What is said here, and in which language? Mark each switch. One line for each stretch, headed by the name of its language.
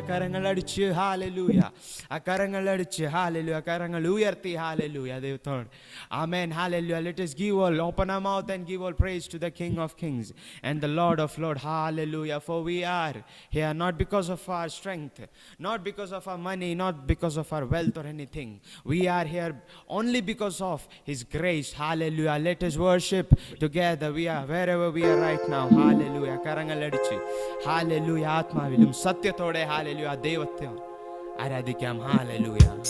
Malayalam: കരങ്ങൾ അടിച്ച് ഹല്ലേലൂയ. കരങ്ങൾ അടിച്ച് ഹല്ലേലൂയ. കരങ്ങൾ ഉയർത്തി ഹല്ലേലൂയ ദൈവത്തോട്. ആമേൻ. Hallelujah.
English: Let us give all, open our mouth and give all praise to the King of Kings and the Lord of Lords. Hallelujah. For we are here not because of our strength, not because of our money, not because of our wealth or anything. We are here only because of His grace. Hallelujah. Let us worship together. We are wherever we are right now.
Malayalam: Hallelujah. കരങ്ങൾ അടിച്ച് hallelujah. ആത്മാവിലും സത്യത്തോടെ hallelujah ദൈവത്തെ ആരാധിക്കാം. Hallelujah.